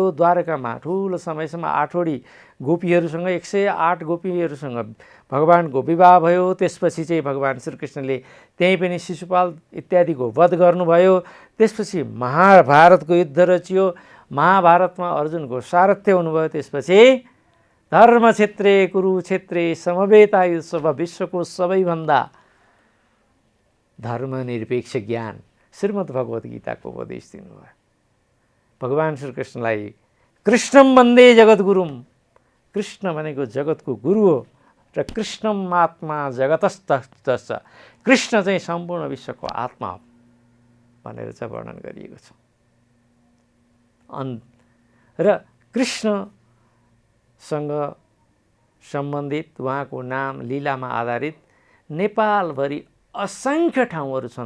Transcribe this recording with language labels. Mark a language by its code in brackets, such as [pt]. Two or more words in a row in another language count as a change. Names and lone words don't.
[ne] द्वारकामा ठुलो समयसम्म 8वटी गोपीहरूसँग 108 गोपीहरूसँग भगवानको विवाह भयो। त्यसपछि चाहिँ भगवान् श्रीकृष्णले त्यहीँ पनि शिशुपाल इत्यादिको वध गर्नुभयो। त्यसपछि महाभारतको युद्ध रचियो। महाभारतमा अर्जुनको सारथ्य हुनुभयो। [sa] त्यसपछि धर्मक्षेत्रे कुरुक्षेत्रे समवेतायुत्सव, [ne] विश्वको सबैभन्दा धर्मनिरपेक्ष ज्ञान श्रीमद् भगवत गीताको उपदेश दिनुभयो। भगवान् श्रीकृष्णलाई [sa] कृष्णम वन्दे जगद्गुरुम, [ne] कृष्ण भनेको जगतको गुरु हो र [sa] कृष्णम आत्मा जगतस्तश्च, [ne] कृष्ण चाहिँ सम्पूर्ण विश्वको आत्मा हो भनेर चाहिँ वर्णन गरिएको छ। र कृष्णसँग सम्बन्धित उहाँको नाम लीलामा आधारित नेपालभरि असङ्ख्य ठाउँहरू छन्।